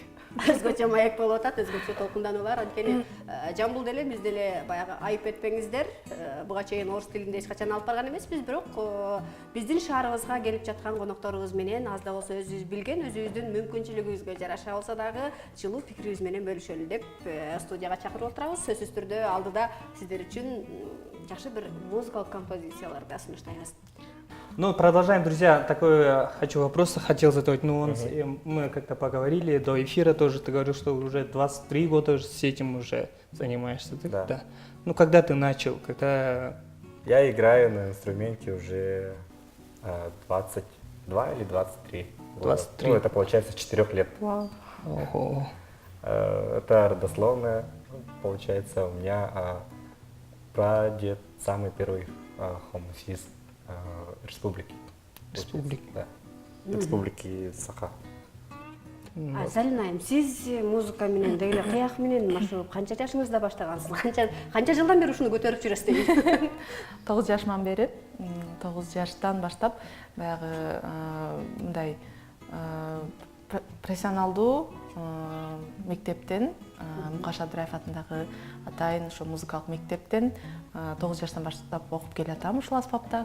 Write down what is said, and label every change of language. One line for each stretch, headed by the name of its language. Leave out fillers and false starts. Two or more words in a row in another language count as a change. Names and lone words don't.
Kyrgyz: өзгөчө маек болуп атат, өзгөчө толкундануулар. Анткени жамбыл деле биз деле баягы айып этпеңиздер, буга чейин орус тилинде эч качан алып барган эмеспиз, бирок биздин шаарыбызга келип жаткан конокторубуз менен аз да болсо өзүбүз билген, өзүбүздүн мүмкүнчүлүгүбүзгө жараша болсо дагы жылуу пикирибиз менен бөлүшөлү деп студияга чакырып отурабыз. Сөзсүз түрдө алдыда сиздер үчүн жакшы бир музыкалык композицияларды сунуштайбыз.
Russian: Ну, продолжаем, друзья. Такой хочу вопрос, хотел задать нюанс. Мы как-то поговорили до эфира тоже, ты говорил, что уже 23 года уже с этим уже занимаешься. Да. Ну, когда ты начал, когда... Я играю на инструменте уже 22 или 23 года. 23. Ну, это получается с 4 лет. Вау. Ого. Это родословное, получается, у меня прадед самый первый хомусист республики. Республики. Да. Республики Саха.
Kyrgyz: Залинайым, сиз музыка менен деги кыяк менен машыгып канча жашыңызда баштагансыз? Канча жылдан бери ушуну көтөрүп жүрөсүз дейм? 9 жашыман бери, 9 жаштан баштап баягы мындай профессионалдуу мектептен, Мукаш Абдыраев атындагы атайын ошо музыкалык мектептен 9 жаштан баштап окуп келатам ушул аспапта.